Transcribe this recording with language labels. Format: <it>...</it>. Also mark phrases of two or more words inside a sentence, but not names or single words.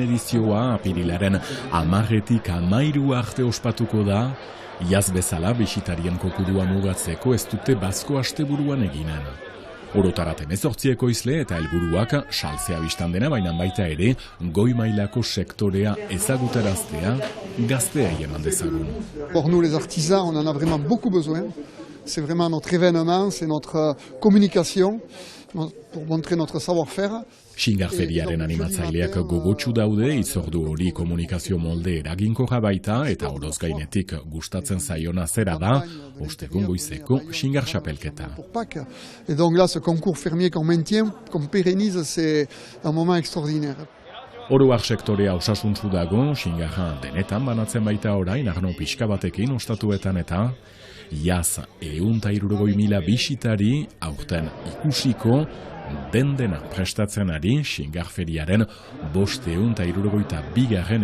<eu>edizioa apirilaren 10-tik 13 arte ospatuko da, iaz bezala bisitarien kopurua mugatzeko ez dute bazko asteburuan eginen. Orotarat 18 ekoizle eta helburuak saltzea bistan dena, baina baita ere goi mailako sektorea ezagutaraztea gazteei eman dezagun.</eu> <fr>Pour nous les artisans, on en a vraiment beaucoup besoin. C'est vraiment notre événement, c'est notre communication pour montrer notre savoir-faire.</fr> <eu>Xingar feriaren animatzaileak gogotsu daude, itzordu hori komunikazio molde eraginkorra baita eta oroz gainetik gustatzen zaiona zera da, ostegun goizeko Xingar xapelketa.</eu> <fr>Et donc là, ce concours fermier qu'on maintient, qu'on pérennise, c'est un moment extraordinaire.</fr> <eu>Oroak sektorea osasuntsu dago, Xingarra denetan banatzen baita orain, arno pixka batekin ostatuetan eta iaz 160.000 bisitari aurten ikusiko dena prestatzen ari Xingar feriaren 572.</eu>